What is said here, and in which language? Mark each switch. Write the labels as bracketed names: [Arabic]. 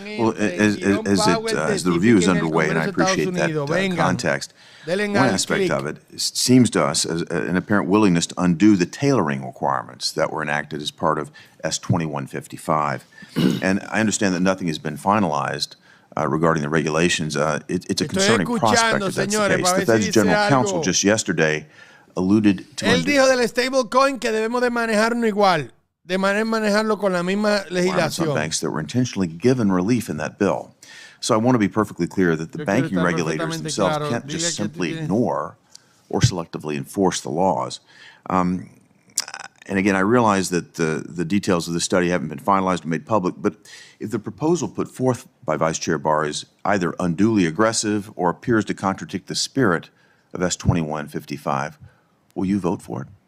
[English] Well, as the review is underway, and I appreciate that context, one aspect of it seems to us as an apparent willingness to undo the tailoring requirements that were enacted as part of S2155. And I understand that nothing has been finalized regarding the regulations. It's a concerning prospect if that's the case. The Fed's General Counsel just yesterday alluded to... [Spanish] Él dijo del stablecoin que debemos de manejarlo igual, de manejarlo con la misma legislación. [English] Banks that were intentionally given relief in that bill. So I want to be perfectly clear that the banking regulators themselves can't just simply ignore or selectively enforce the laws. And again, I realize that the details of the study haven't been finalized or made public, but if the proposal put forth by Vice Chair Barr is either unduly aggressive or appears to contradict the spirit of S2155, will you vote for it?